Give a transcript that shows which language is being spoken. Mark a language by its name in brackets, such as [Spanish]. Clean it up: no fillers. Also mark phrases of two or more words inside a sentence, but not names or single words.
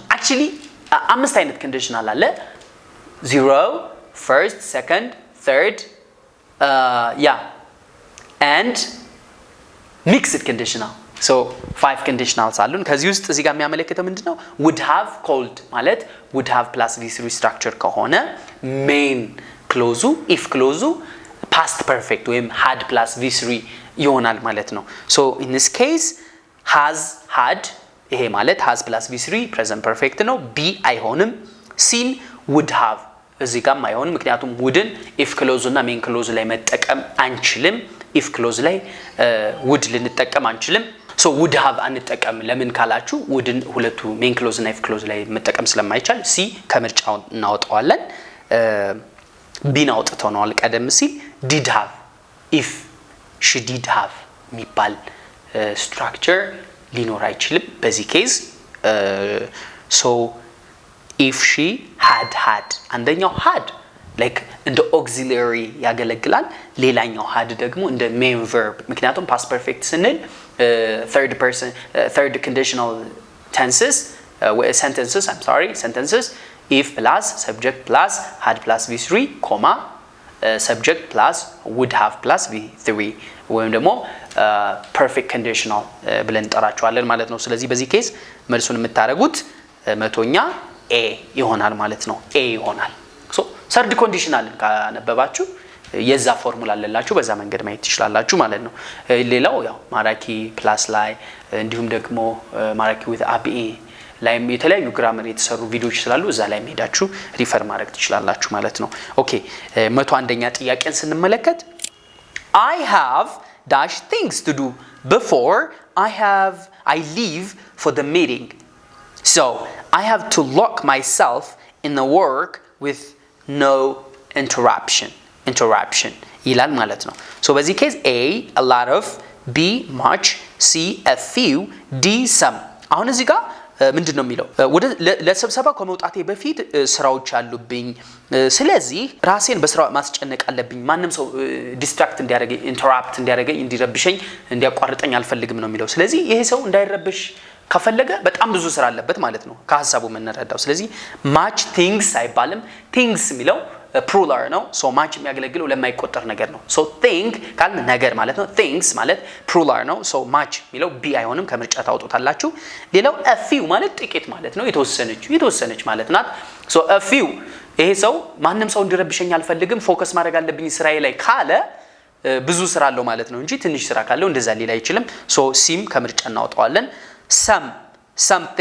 [Amharic] Actually አምስት አይነት conditional አለ [English] 0 first second third and mixed conditional. so 5 conditionals [Amharic] አሉን ከዚህ ውስጥ እዚህ ጋር የሚያመለክተው ምንድነው [English] would have called [Amharic] ማለት [English] would have plus v3 structure [Amharic] ከሆነ [English] main clause if clause past perfect [Amharic] ወይም [English] had plus v3 [Amharic] ይሆናል ማለት ነው [English] so in this case has had [Amharic] ይሄ ማለት [English] has plus v3 present perfect [Amharic] ነው b አይሆንም [English] seen would have [Amharic] እዚህ ጋር አይሆንም ምክንያቱም wouldን [English] if clause [Amharic] እና [English] main clause [Amharic] ላይ መጠቀም አንችልም [English] if clause [Amharic] ላይ would ልንጠቀም አንችልም [English] so would [Amharic] have አንጠቀም ለምን ካላችሁ wouldን ሁለቱ [English] main clause [Amharic] እና [English] if clause [Amharic] ላይ መጠቀም ስለማይቻል c ከምርጫው እናወጣዋለን ቢን አውጥተው ነው ቀደም ሲል [English] did have if she did have [Amharic] የሚባል structure ሊኖር አይችልም በዚህ ኬዝ [English] so if she had [Amharic] አንደኛው [English] had like [Amharic] እንደ auxiliary ያገለግላል ሌላኛው had ደግሞ እንደ [English] main verb [Amharic] ምክንያቱም [English] past perfect [Amharic] ስንል [English] third conditional sentences if plus subject plus had plus v3 [Amharic] comma subject plus would have plus v3 ወይም ደግሞ [English] perfect conditional [Amharic] ብለን እንጠራቸዋለን ማለት ነው ስለዚህ በዚህ ኬዝ መልሱን የምታረጉት መቶኛ a ይሆናል ማለት ነው a ይሆናል [English] so third conditional [Amharic] ካነበባችሁ የዛ ፎርሙላ አለላችሁ በዛ መንገድ ማየት ትችላላችሁ ማለት ነው ሌላው ያው ማራኪ ፕላስ ላይ እንዲሁም ደግሞ ማራኪ with abe ላይም የተለያዩ ግራመር የተሰሩ ቪዲዮዎች ስላሉ እዛ ላይ ሄዳችሁ ሪፈር ማድረግ ትችላላችሁ ማለት ነው ኦኬ 101ኛ ጥያቄን ስንመለከት [English] I have dash things to do before I leave for the meeting so I have to lock myself in the work with no interruption [Amharic] ይላል ማለት ነው so በዚህ ኬዝ [English] a lot of b much c a few d some [Amharic] አሁን እዚህ ጋር ምንድነው የሚለው ወደ ለስብሰባ ከመውጣቴ በፊት ስራዎች አሉብኝ ስለዚህ ራሴን በስራ ማስጨነቅ አለብኝ ማንንም ሰው ዲስትራክት እንዲያደርገኝ ኢንተራፕት እንዲያደርገኝ እንዲረብሸኝ እንዲያቋርጠኝ አልፈልግም ነው የሚለው ስለዚህ ይሄ ሰው እንዳይረብሽ ከፈለገ በጣም ብዙ ስራ አለበት ማለት ነው ከሐሳቡ መነረዳው ስለዚህ [English] much things [Amharic] አይባልም things የሚለው plural ነው [English] so much [Amharic] የሚያገለግለው ለማይቆጠር ነገር ነው [English] so think [Amharic] ካል ነገር ማለት ነው things ማለት plural ነው [English] so much [Amharic] የሚለው b አይሆንም ከምርጫ ታውጡታላችሁ ሌላው [English] a few [Amharic] ማለት ጥቂት ማለት ነው የተወሰነች ማለት ናት [English] so a few [Amharic] ይሄ ሰው ማንንም ሰው እንዲረብሸኝ አልፈልግም ፎከስ ማድረግ አለብኝ ስራዬ ላይ ካለ ብዙ ስራ አለው ማለት ነው እንጂ ትንሽ ስራ ካለው እንደዛ ሊል አይችልም so sim ከምርጫ እናውጣዋለን some